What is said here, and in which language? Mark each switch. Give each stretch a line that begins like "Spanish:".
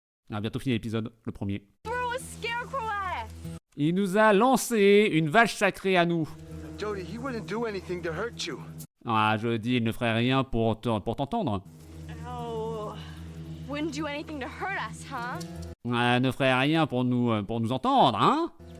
French: On a bientôt fini l'épisode, le premier.
English: Throw a scarecrow at it.
French: Il nous a lancé une vache sacrée à nous.
English: Jody, he wouldn't do anything to hurt you.
French: Ah, je dis, il ne ferait rien pour t'entendre.
English: Oh, wouldn't do anything to hurt us, huh?
French: Ne ferait rien pour nous entendre, hein?